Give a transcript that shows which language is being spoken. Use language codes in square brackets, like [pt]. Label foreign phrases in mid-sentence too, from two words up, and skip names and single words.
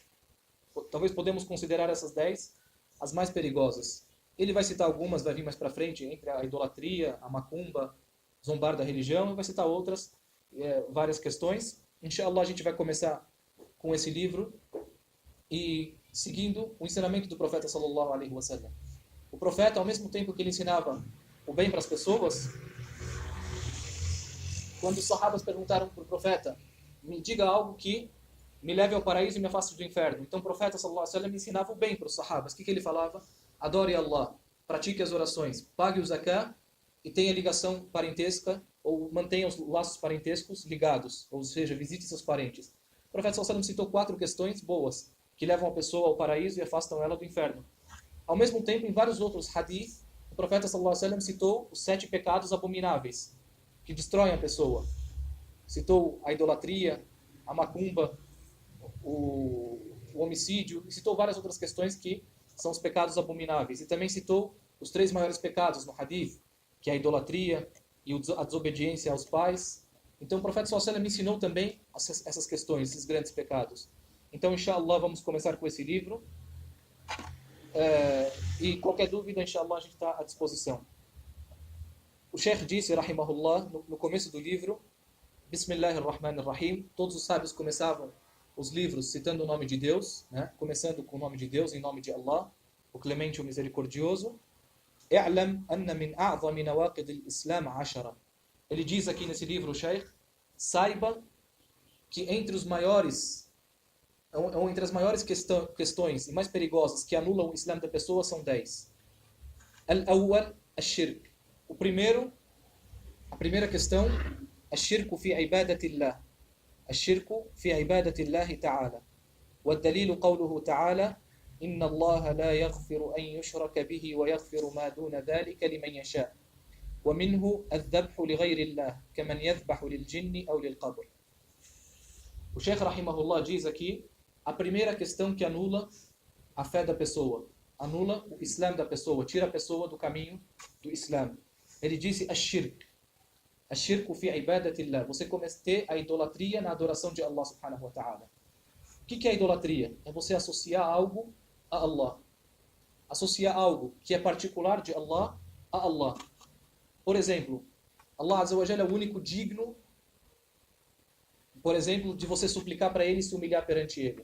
[pt] Talvez podemos considerar essas 10 as mais perigosas. Ele vai citar algumas, vai vir mais para frente, entre a idolatria, a macumba, zombar da religião, e vai citar outras, várias questões. Inshallah, a gente vai começar com esse livro e seguindo o ensinamento do profeta [ar] صلى الله عليه وسلم. [pt] O profeta, ao mesmo tempo que ele ensinava o bem para as pessoas, quando os sahabas perguntaram para o profeta, me diga algo que me leve ao paraíso e me afaste do inferno. Então o profeta [ar] صلى الله عليه وسلم [pt] ensinava o bem para os sahabas. O que ele falava? Adore Allah, pratique as orações, pague o zakah e tenha ligação parentesca, ou mantenha os laços parentescos ligados, ou seja, visite seus parentes. O profeta [ar] صلى الله عليه وسلم [pt] citou 4 questões boas, que levam a pessoa ao paraíso e afastam ela do inferno. Ao mesmo tempo, em vários outros hadith, o profeta [ar] صلى الله عليه وسلم [pt] citou os 7 pecados abomináveis, que destroem a pessoa. Citou a idolatria, a macumba, o homicídio, e citou várias outras questões que são os pecados abomináveis. E também citou os 3 maiores pecados no hadith, que é a idolatria e a desobediência aos pais. Então o profeta [ar] صلى الله عليه وسلم [pt] ensinou também essas questões, esses grandes pecados. Então, inshallah, vamos começar com esse livro. E qualquer dúvida, inshallah, a gente está à disposição. O Sheikh disse, rahimahullah, no começo do livro, Bismillahirrahmanirrahim, todos os sábios começavam os livros citando o nome de Deus, né? Começando com o nome de Deus, em nome de Allah, o Clemente, o Misericordioso. [ar] اعلم أن من أعظم نواقض الإسلام 10. [pt] Ele diz aqui nesse livro, o Sheikh, saiba que entre as maiores questões e mais perigosas que anulam o Islã da pessoa são 10. [ar] الأول، الشرك. [pt] A primeira questão, [ar] الشرك في عبادة الله. الشرك في عبادة الله تعالى. والدليل قوله تعالى إن الله لا يغفر أن يشرك به ويغفر ما دون ذلك لمن يشاء ومنه الذبح لغير الله كمن يذبح للجن أو للقبر. [pt] O Sheikh rahimahullah diz aqui a primeira questão que anula a fé da pessoa, anula o Islã da pessoa, tira a pessoa do caminho do Islã. Ele disse ash-shirk. [ar] الشرك في عبادة الله. [pt] Você cometer a idolatria na adoração de Allah [ar] سبحانه وتعالى. [pt] O que é a idolatria? É você associar algo a Allah. Associar algo que é particular de Allah a Allah. Por exemplo, [ar] الله عز وجل [pt] é o único digno, por exemplo, de você suplicar para Ele e se humilhar perante Ele.